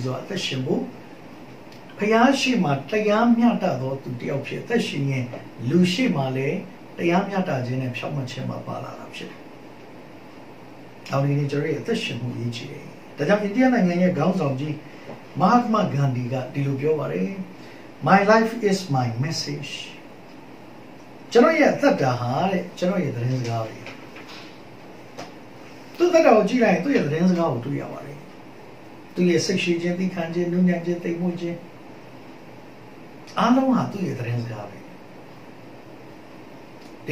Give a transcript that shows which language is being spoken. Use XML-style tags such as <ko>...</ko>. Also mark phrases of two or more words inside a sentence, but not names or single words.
<my>စွာအသက်ရှင်မှုဖယားရှိမှတရားမျှတသောသူတယောက်ဖြစ်သက်ရှင်ရင်လူရှိမှလည်းတရားမျှတခြင်းနဲ့ဖြောင့်မတ်ခြင်းမှာပါလာတာဖြစ်တယ်။ဒါရင်ကျွန်တော်ရဲ့အသက်ရှင်မှုကြီးချစ်တယ်။ဒါကြောင့်အိန္ဒိယနိုင်ငံရဲ့ခေါင်းဆောင်ကြီး Mahatma Gandhi ကဒီလိုပြောပါတယ်</my> <en>My life is my message</en> <my>ကျွန်တော်ရဲ့အသက်တာဟာတဲ့ကျွန်တော်ရဲ့သတင်းစကားတွေ သူ့သက်တာကိုကြည့်လိုက်ရင်သူ့ရဲ့သတင်းစကားကိုတွေ့ရပါတယ်သူ့ရဲ့စိတ်ရှိခြင်းသိခံခြင်းနုညံ့ခြင်းသိမ်မွေ့ခြင်းအားလုံးဟာသူ့ရဲ့သတင်းစကားပဲဒီ</my>